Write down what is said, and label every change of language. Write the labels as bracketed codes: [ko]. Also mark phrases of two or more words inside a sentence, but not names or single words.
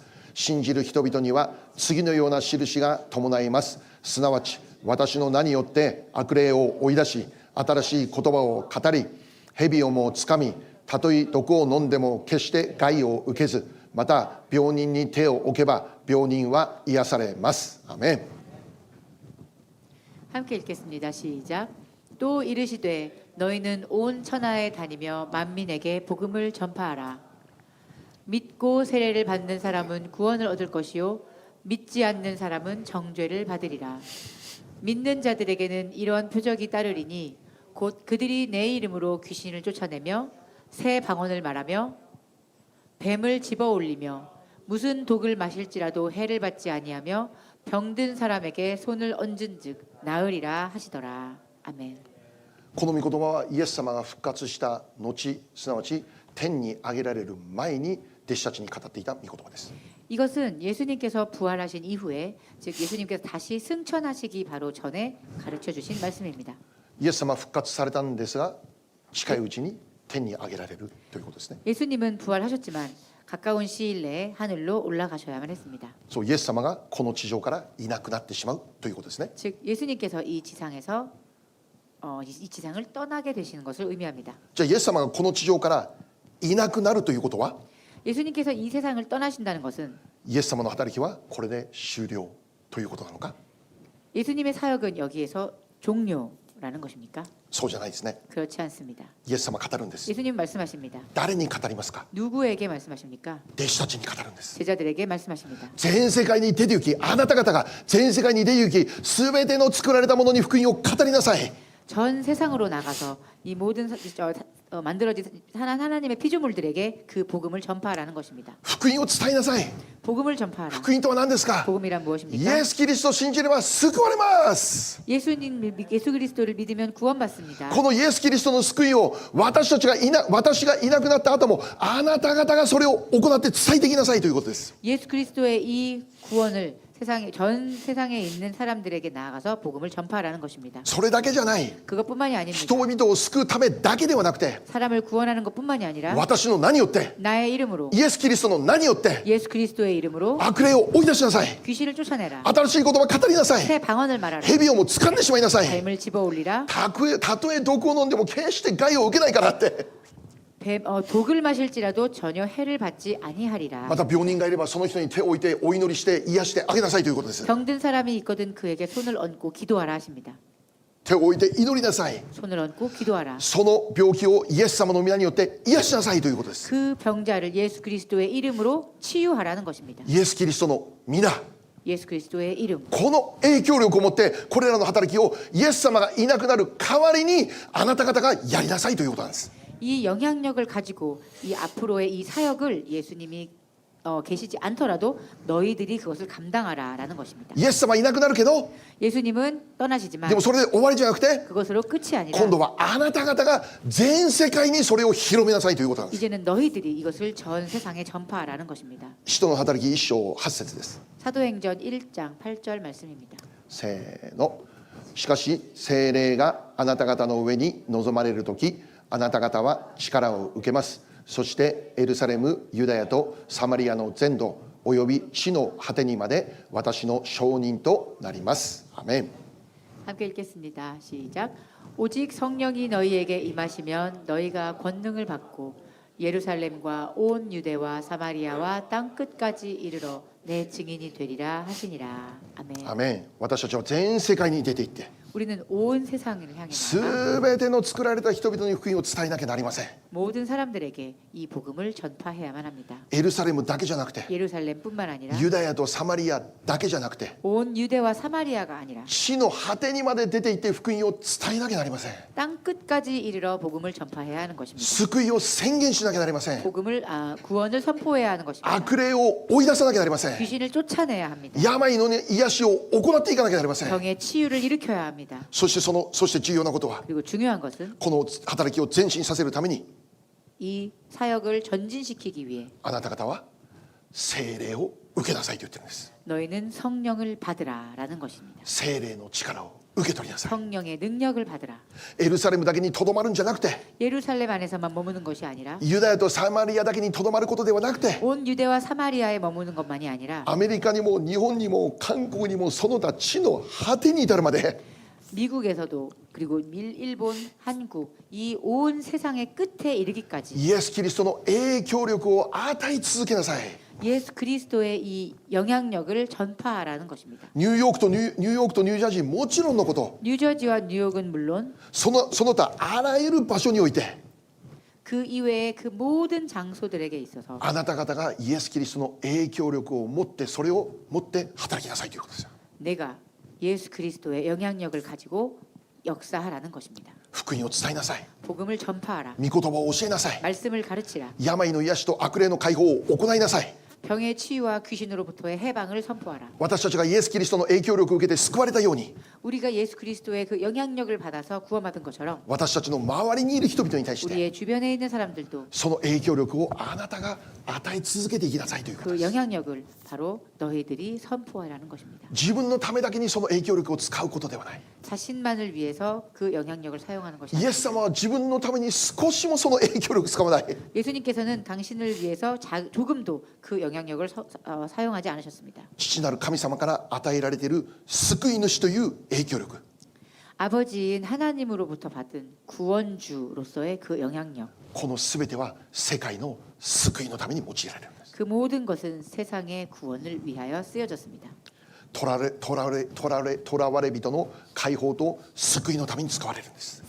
[ja] 信じる人々には次のような印が伴います。すなわち私の名によって悪霊を追い出し、新しい言葉を語り、蛇をもつかみ、たとえ毒を飲んでも決して害を受けず、また病人に手を置けば病人は癒されます。アメン。 [ko] 함께 읽겠습니다. 시작. 또 이르시되 너희는 온 천하에 다니며 만민에게 복음을 전파하라. 믿고 세례를 받는 사람은 구원을 얻을 것이요 믿지 않는 사람은 정죄를 받으리라. 믿는 자들에게는 이러한 표적이 따르리니 곧 그들이 내 이름으로 귀신을 쫓아내며 새 방언을 말하며 뱀을 집어올리며 무슨 독을 마실지라도 해를 받지 아니하며 병든 사람에게 손을 얹은즉 나으리라 하시더라. 아멘. [ja] この御言葉はイエス様が復活した後、すなわち天に上げられる前に弟子たちに語っていた御言葉です。 [ko] 이것은 예수님께서 부활하신 이후에 즉 예수님께서 다시 승천하시기 바로 전에 가르쳐 주신 말씀입니다. [ja] イエス様は復活されたんですが、近いうちに天に上げられるということですね。 [ko] 예수님은 부활하셨지만 가까운 시일 내에 하늘로 올라가셔야만 했습니다. [ja] そう、イエス様がこの地上からいなくなってしまうということですね。 [ko] 즉 예수님께서 이 지상에서 이 지상을 떠나게 되시는 것을 의미합니다. [ja] じゃあイエス様がこの地上からいなくなるということは、 [ko] 예수님께서 이 세상을 떠나신다는 것은 [ja] イエス様の働きはこれで終了ということなのか。 [ko] 예수님의 사역은 여기에서 종료라는 것입니까? [ja] そうじゃないですね。 [ko] 그렇지 않습니다. [ja] イエス様は語るんです。 [ko] 예수님 말씀하십니다. [ja] 誰に語りますか。 [ko] 누구에게 말씀하십니까? [ja] 弟子たちに語るんです。 [ko] 제자들에게 말씀하십니다. [ja] 全世界に出て行き、あなた方が全世界に出て行き、すべての作られたものに福音を語りなさい。 [ko] 전 세상으로 나가서 이 모든 만들어진 하나님의 피조물들에게 그 복음을 전파하라는 것입니다. [ja] 福音を伝えなさい。 [ko] 복음을 전파하라. [ja] 福音とは何ですか。 [ko] 복음이란 [ja] イ [ko] 무엇입니까? [ja] エス・キリストを信じれば救われます。 [ko] 예수 그리스도를 믿으면 구원받습니다. [ja] このイエス・キリストの救いを私がいなくなった後もあなた方がそれを行って伝えていきなさいということです。 [ko] 예수 그리스도의 이 구원을 전 세상에 있는 사람들에게 나아가서 복음을 전파하라는 것입니다. [ja] それだけじゃない。 [ko] 그것뿐만이 아닙니다. [ja] 人々を救うためだけではなくて、 [ko] 사람을 구원하는 것뿐만이 아니라 [ja] 私の名によって、 [ko] 나의 이름으로 [ja] イエス・キリストの名によって [ko] 예수 그리스도의 이름으로 [ja] 悪霊を追い出しなさい。 [ko] 귀신을 쫓아내라. [ja] 新しい言葉を語りなさい。 [ko] 새 방언을 말하라. [ja] 蛇をも掴んでしまいなさい。 [ko] 뱀을 집어올리라. [ja] たとえ毒を飲んでも決して害を受けないからって。 [ko] 독을 마실지라도 전혀 해를 받지 아니하리라. [ja] また病人がいればその人に手を置いてお祈りして癒してあげなさいということです。 [ko] 병든 사람이 있거든 그에게 손을 얹고 기도하라 하십니다. [ja] 手を置いて祈りなさい。 [ko] 손을 얹고 기도하라. [ja] その病気をイエス様の皆によって癒しなさいということです。 [ko] 그 병자를 예수 그리스도의 이름으로 치유하라는 것입니다. [ja] イエス・キリストの皆、 [ko] 예수 그리스도의 이름. [ja] この影響力を持ってこれらの働きをイエス様がいなくなる代わりにあなた方がやりなさいということなんです。 [ko] 이 영향력을 가지고 이 앞으로의 이 사역을 예수님이 계시지 않더라도 너희들이 그것을 감당하라라는 것입니다. [ja] イエス様いなくなるけど [ko] 예수님은 떠나시지만 [ja] でもそれで終わりじゃなくて [ko] 그것으로 끝이 아니라 [ja] 今度はあなた方が全世界にそれを広めなさいということなんです。 [ko] 이제는 너희들이 이것을 전 세상에 전파하라는 것입니다. [ja] 使徒の働き1章8節です。 [ko] 사도행전 1장 8절 말씀입니다. [ja] せーの。しかし聖霊があなた方の上に臨まれるとき、あなた方は力を受けます。そしてエルサレム、ユダヤとサマリアの全土および地の果てにまで私の証人となります。アメン。 [ko] 함께 읽겠습니다. 시작. 오직 성령이 너희에게 임하시면 너희가 권능을 받고 예루살렘과 온 유대와 사마리아와 땅 끝까지 이르러 내 증인이 되리라 하시니라. 아멘. [ja] アメン。私たちは全世界に出て行って [ko] 우리는 온 세상을 향해 나가 [ja] すべての作られた人々に福音を伝えなきゃなりません。 [ko] 모든 사람들에게 이 복음을 전파해야만 합니다. [ja] エルサレムだけじゃなくて [ko] 예루살렘뿐만 아니라 [ja] ユダヤとサマリアだけじゃなくて [ko] 온 유대와 사마리아가 아니라 [ja] 地の果てにまで出て行って福音を伝えなきゃなりません。 [ko] 땅 끝까지 이르러 복음을 전파해야 하는 것입니다. [ja] 救いを宣言しなきゃなりません。 [ko] 복음을 구원을 선포해야 하는 것입니다. [ja] 悪霊を追い出さなきゃなりません。 [ko] 귀신을 쫓아내야 합니다. [ja] 病の癒しを行っていかなきゃなりません。 [ko] 병의 치유를 일으켜야 합니다. [ja] そして重要なことは [ko] 그리고 중요한 것은 [ja] この働きを前進させるために [ko] 이 사역을 전진시키기 위해 [ja] あなた方は聖霊を受けなさいと言ってるんです。 [ko] 너희는 성령을 받으라라는 것입니다. [ja] 聖霊の力を受け取りなさい。 [ko] 성령의 능력을 받으라. [ja] エルサレムだけにとどまるんじゃなくて [ko] 예루살렘 안에서만 머무는 것이 아니라 [ja] ユダヤとサマリアだけにとどまることではなくて [ko] 온 유대와 사마리아에 머무는 것만이 아니라 [ja] アメリカにも日本にも韓国にもその他地の果てに至るまで [ko] 미국에서도 그리고 일본, 한국 이 온 세상의 끝에 이르기까지 [ja] イエス・キリストの影響力を与え続けなさい。 [ko] 예수 그리스도의 이 영향력을 전파하라는 것입니다. [ja] ニューヨークとニュージャージーもちろんのこと [ko] 뉴저지와 뉴욕은 물론 [ja] その他あらゆる場所において [ko] 그 이외의 그 모든 장소들에게 있어서 [ja] あなた方がイエス・キリストの影響力を持ってそれを持って働きなさいということですよ。 [ko] 내가 예수 그리스도의 영향력을 가지고 역사하라는 것입니다. [ja] 福音を伝えなさい。 [ko] 복음을 전파하라. [ja] 御言葉を教えなさい。 [ko] 말씀을 가르치라. [ja] 病の癒しと悪霊の解放を行いなさい。 [ko] 병의 치유와 귀신으로부터의 해방을 선포하라. [ja] 私たちがイエス・キリストの影響力を受けて救われたように [ko] 우리가 예수 그리스도의 그 영향력을 받아서 구원받은 것처럼 [ja] 私たちの周りにいる人々に対して [ko] 우리의 주변에 있는 사람들도 [ja] その影響力をあなたが与え続けていきなさいということ [ko] 그 [ja] です。 [ko] 영향력을 바로 너희들이 선포하라는 것입니다. [ja] 自分のためだけにその影響力を使うことではない。 [ko] 자신만을 위해서 그 영향력을 사용하는 것이 [ja] イエ [ko] 아닙니다. [ja] ス様は自分のために少しもその影響力を使わない。 [ko] 예수님께서는 당신을 위해서 조금도 그 영향력을 사용하지 않으셨습니다. [ja] 父なる神様から与えられている救い主という影響力 [ko] 아버지인 하나님으로부터 받은 구원주로서의 그 영향력, [ja] この全ては世界の救いのために用いられるんです。 [ko] 그 모든 것은 세상의 구원을 위하여 쓰여졌습니다. [ja] 囚われ人の解放と救いのために使われるんです。